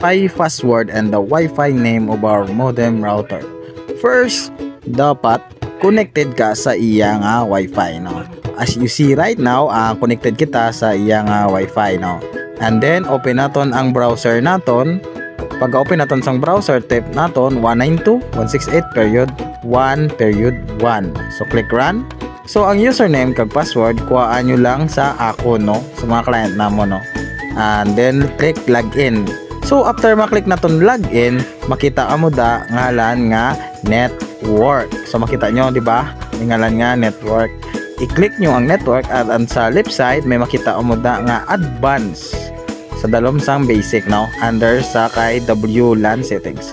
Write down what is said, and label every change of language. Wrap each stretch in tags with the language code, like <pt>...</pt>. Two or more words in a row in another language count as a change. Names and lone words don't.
<en>Wi-Fi password and the Wi-Fi name of our modem router.</en> <hil>First, dapat connected ka sa iyang Wi-Fi, no?</hil> <en>As you see right now,</en> <hil>connected kita sa iyang Wi-Fi, no?</hil> <en>And then</en> <hil>open naton ang browser naton. Pag open naton sang browser, type naton 192.168.1.1.</hil> <en>So click run.</en> <hil>So ang username kag password kuhaan nyo lang sa ako, no, sa mga client namo, no.</hil> <en>And then click login.</en> <hil>So after maklik naton login, makita amo da ngalan nga network. So makita nyo, di ba? May ngalan nga network. I-click nyo ang network at sa</hil> <en>left side</en> <hil>may makita amo da nga advanced sa dalom sang basic, no, under sa kay WLAN settings.</hil>